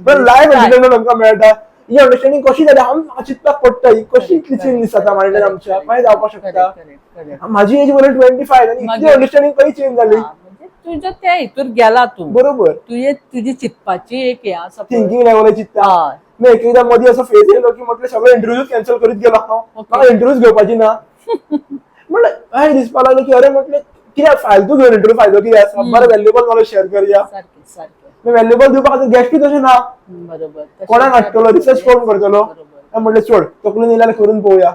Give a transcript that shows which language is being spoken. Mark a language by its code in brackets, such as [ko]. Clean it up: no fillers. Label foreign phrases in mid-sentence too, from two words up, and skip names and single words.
[kok] पण [en] live entertainment [kok] आमकां मेळटा ही अंडरस्टँडिंग कशी जाली हांव चिंतपाक पडटा ही कशी इतली चेंज दिसता मायंडान आमच्या काय जावपाक शकता माझी एज बरोबर 25 आणि इतली मागीर- अंडरस्टँडिंग कशी चेंज झाली म्हणजे तुझ्या त्या हितून गेला तू बरोबर तुझी चिंतपाची एक हे आसा पळय. [en] thinking level [kok] चिंतता हय. मी एकदा मध्ये असं फेज येयलो की म्हटलं सगळे इंटरव्ह्यू कॅन्सल करीत गेलो हांव म्हाका इंटरव्ह्यूच घेवपाची ना म्हटलं काय दिसपाक लागलं की अरे म्हटलं कित्याक फालतू घेवन इंटरव्ह्यू फायदो कितें आसा बरें [en] valuable knowledge share [kok] करया सारकें व्हॅल्युएबल दिवपा खातीर गेस्टूय तशें ना बरोबर. कोणाक हाडटलो रिसर्च कोण करतलो बरोबर. म्हटलं सोड तकलेन येयल्यार करून पळोवया